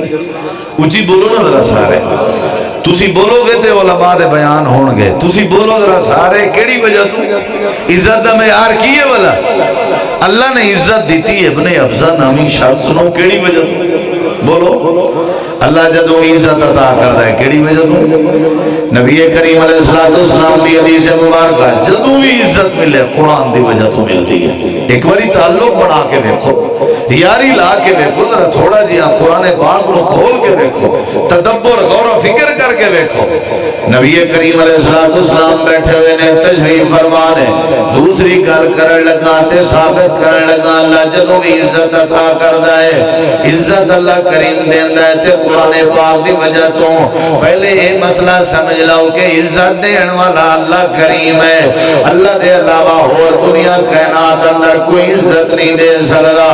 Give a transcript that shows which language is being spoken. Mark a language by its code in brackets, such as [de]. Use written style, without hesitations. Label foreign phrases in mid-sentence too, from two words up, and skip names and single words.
[pa] اچھی بولو نا ذرا سارے. تسی بولو گے تے علماء دے بیان ہون گے. تسی بولو ذرا سارے کیڑی وجہ تو؟ عزت دا معیار کی ہے والا؟ اللہ نے عزت دیتی ابن ابزا نامی شخص نو کیڑی وجہ تو؟ بولو. اللہ جدو عزت عطا کردا ہے کیڑی وجہ تو؟ نبی کریم علیہ السلام دی حدیث مبارکہ جدو بھی عزت ملے قرآن دی وجہ تو ملتی ہے. ایک باری تعلق بنا کے دیکھو, یاری لا کے دیکھو, ذرا تھوڑا جی قرآن پاک کو کھول کے دیکھو, تدبر غور و فکر کر کے دیکھو. نبی کریم علیہ السلام بیٹھے ہوئے نے تشریف فرمانے دوسری گل کرن لگا تے ثابت کرن لگا اللہ جدو بھی عزت عطا کردا ہے عزت اللہ کریم دیندا ہے تے قرآن پاک دی وجہ تو. پہلے یہ مسئلہ سمجھ لو کہ عزت دین والا اللہ کریم ہے. اللہ دے علاوہ اور دنیا کائنات اندر کوئی عزت نہیں دے سکتا.